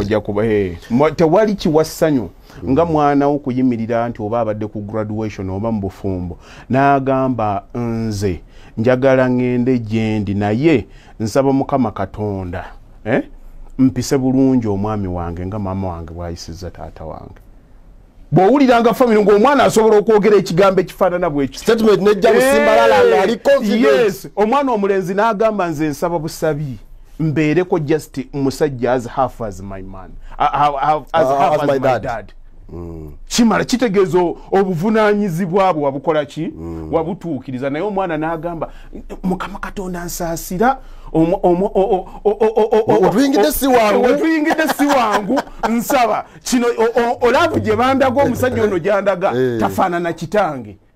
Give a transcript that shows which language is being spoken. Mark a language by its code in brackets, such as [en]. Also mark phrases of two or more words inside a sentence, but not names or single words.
[lg] ojja kuba tewali kiwa ssanyu nga mwana wo kuyimirira nti oba abadde ku graduation oba mu bufumbo n'agamba nze njagala ngende gyendi naye nsaba Mukama Katonda mpise bulungi omwami wange nga maama wange bw'ayisizza taata wange bw'owuliranga family ng'omwana asobola okwogera ekigambo ekifaanana bwekyo statement nejja musimbalala nga ali confident yes omwana omulenzi n'agamba nze nsaba busabi mbeereko just musajja [en] as half as my man as my dad [lg] kimala kitegeeza obuvunaanyizibwa bwe wabukola ki wabutuukiriza naye omwana n'agamba Mukama Katonda nsaasira otuyingidde [sw] si wangu [lg] nsaba kino olaavu gye bandaga omusajja ono gyandaga tafaanana kitange